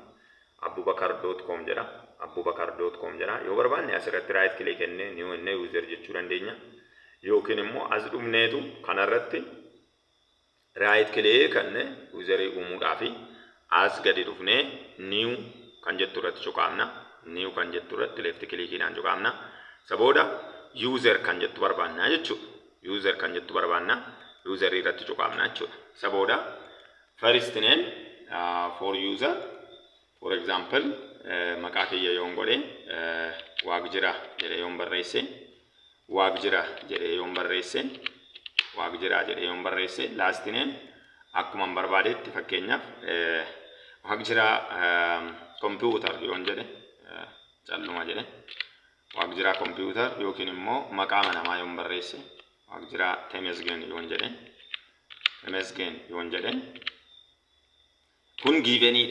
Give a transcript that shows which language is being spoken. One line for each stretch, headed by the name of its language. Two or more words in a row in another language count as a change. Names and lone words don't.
Oromo: abubakar.com jedha abubakar.com jedha yoo barbaanne asirratti
English: right click
Oromo: kenne
English: new user
Oromo: jechuu dandeenya yookiin immoo as dhumneetu kanarratti
English: right click
Oromo: kenne user uumuudhaaf as gadi dhufne new kan jettu irratti cuqaamna new kan jettu irratti
English: left click
Oromo: dhaan cuqaamna sabooda user kan jettu barbaanna jechuudha user kan jettu barbaanna user irratti cuqaamna jechuudha sabooda
English: first name for user. For example,
Oromo: maqaa kiyya yoon godhe Waaqjira jedhee yoon barreesse Waaqjira jedhee yoon barreesse Waaqjira jedhee yoon barreesse
English: last name
Oromo: akkuma barbaadetti fakkeenyaaf Waaqjira computer yoon jedhe calluma jedhe Waaqjira computer yookiin immoo maqaa namaa yoon barreesse Waaqjira Temesgen yoon jedhe Temesgen yoon jedhe kun givenidha.